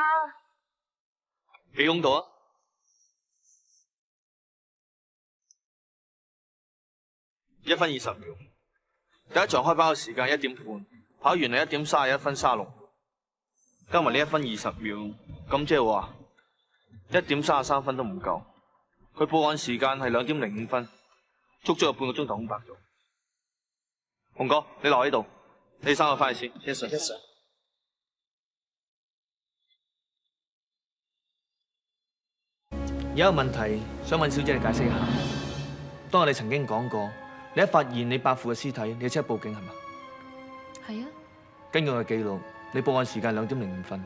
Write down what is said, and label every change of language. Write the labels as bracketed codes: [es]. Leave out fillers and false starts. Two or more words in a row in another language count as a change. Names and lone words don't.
[yue] 幾公道啊！1分20秒，第一場開跑嘅時間1點半，跑完係1點31分36，加埋呢1分20秒，咁即係話1點33分都唔夠。佢報案時間係2點05分，足足有半個鐘頭空白咗。洪哥，你留喺度，你3個翻去先。 [en] Yes sir，Yes sir。 [yue] 有一個問題想問小姐你解釋一下。當日你曾經講過，你一發現你伯父嘅屍體，你即刻報警係嘛？係啊。根據我嘅記錄，你報案時間2點05分。